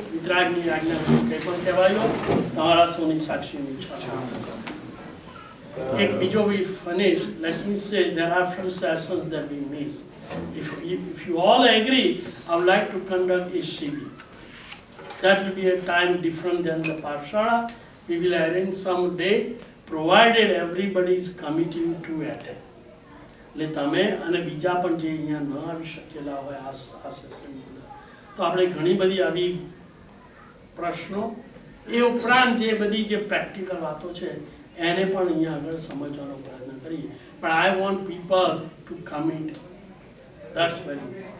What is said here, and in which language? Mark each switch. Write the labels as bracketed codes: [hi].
[gu] વિતરાગની આજ્ઞા કંઈ પણ કહેવાયો તમારા સૌની સાક્ષીની ઈચ્છા. એક બીજો [en] we finish, let me say there are few sessions that we miss. If you all agree, I would like to conduct a CB. That will be a time different than the Pathshala. We will arrange some day, provided everybody is committing to attend. [gu] એટલે તમે અને બીજા પણ જે અહીંયા ન આવી શકેલા હોય આ સેશનની અંદર, તો આપણે ઘણી બધી આવી પ્રશ્નો એ ઉપરાંત જે બધી જે પ્રેક્ટિકલ વાતો છે એને પણ અહીંયા આગળ સમજવાનો પ્રયત્ન કરીએ. [en] પણ I want people to commit, that's very